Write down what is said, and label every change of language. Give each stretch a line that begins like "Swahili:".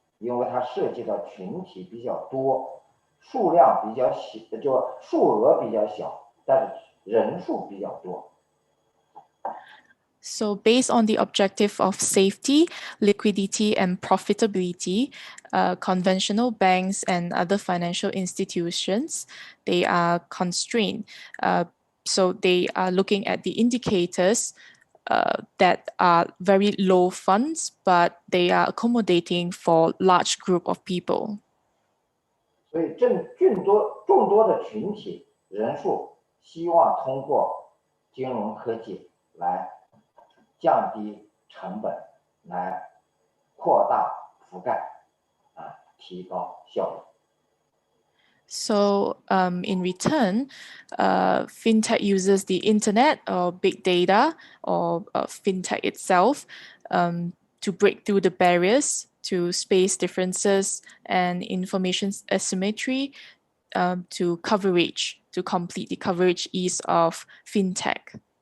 Chinese: 因为它涉及到群体比较多，数量比较小，就数额比较小，但是人数比较多。
English: So based on the objective of safety, liquidity, and profitability, conventional banks and other financial institutions, they are constrained. So they are looking at the indicators that are very low funds, but they are accommodating for large group of people.
Chinese: 所以众多的群体人数希望通过金融科技来降低成本，来扩大覆盖，提高效率。
English: So in return, Fintech uses the internet or big data or Fintech itself to break through the barriers to space differences and information asymmetry to coverage, to complete the coverage ease of Fintech.